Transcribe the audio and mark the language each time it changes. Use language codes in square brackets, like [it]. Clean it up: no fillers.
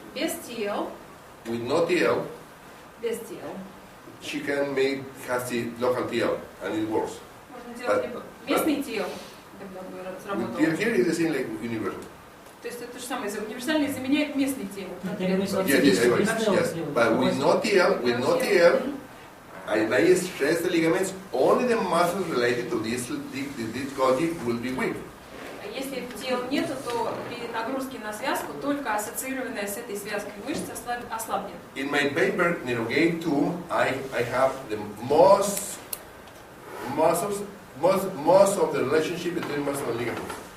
[ru] Без TL, без TL. [en] she can has the local TL and it works. [ru] Можно делать либо местный TL, тогда бы сработал. [en] Here is the same like universal. [ru] То есть это то же самое, универсальный заменяет местный TL. [en] Yes. But with no TL, I stress the ligaments, only the muscles related to this gauge will be weak. [ru] Если тела нету, то при нагрузке на связку только ассоциированная с этой связкой мышца ослабнет. [en] In my paper, Nerogate 2, I have the most of the relationship between muscle and ligaments.